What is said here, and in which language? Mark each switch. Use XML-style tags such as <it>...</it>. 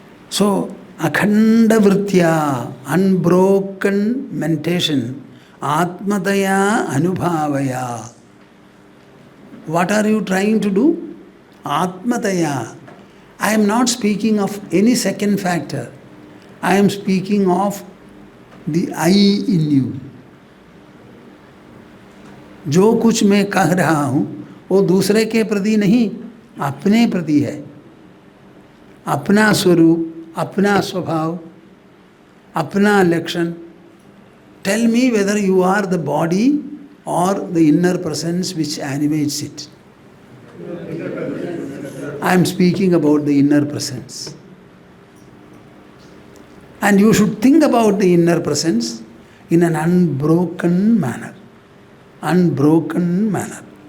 <en>So,</en> <sa>akhanda vritya,</sa> <en>unbroken mentation,</en> <sa>atmataya anubhavaya.</sa> <en>What are you trying to do? Atmataya. I am not speaking of any second factor. I am speaking of the I in you.</en> <hi>जो कुछ मैं कह रहा हूँ वो दूसरे के प्रति नहीं, अपने प्रति है. अपना स्वरूप, अपना स्वभाव, अपना लक्षण.</hi> <en>Tell me whether you are the body or the inner presence which animates it. I am speaking about the inner presence. And you should think about the inner presence in an unbroken manner. Unbroken manner.</en>